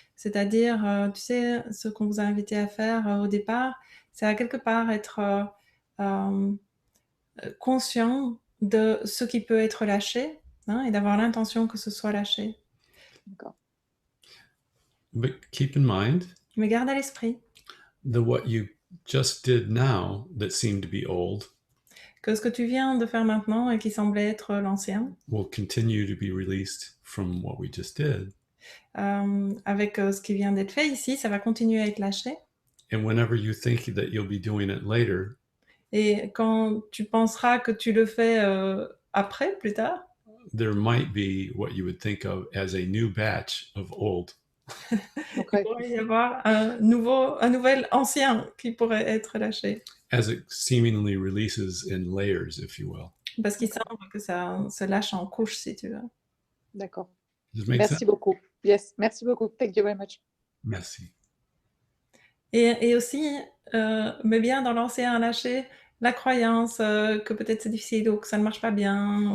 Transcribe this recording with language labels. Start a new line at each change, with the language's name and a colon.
French: C'est-à-dire, tu sais, ce qu'on vous a invité à faire au départ, c'est à quelque part être conscient de ce qui peut être lâché, hein, et d'avoir l'intention que ce soit lâché. D'accord.
English: But keep in mind
French: Mais garde à l'esprit
English: that what you just did now that seemed to be old
French: que ce que tu viens de faire maintenant et qui semblait être l'ancien,
English: will continue to be released from what we just did.
French: Avec ce qui vient d'être fait ici, ça va continuer à être lâché.
English: And whenever you think that you'll be doing it later,
French: Et quand tu penseras que tu le fais après, plus tard,
English: there might be what you would think of as a new batch of old. Okay.
French: il pourrait y avoir un nouvel ancien qui pourrait être lâché.
English: As it seemingly releases in layers, if you will.
French: Parce qu'il semble que ça se lâche en couches, si tu veux. D'accord.
English: Does it make
French: Merci
English: sense?
French: beaucoup.
English: Yes,
French: merci beaucoup.
English: Thank you very much.
French: Merci. Et aussi, mais bien dans l'ancien lâché, la croyance que peut-être c'est difficile ou que ça ne marche pas bien.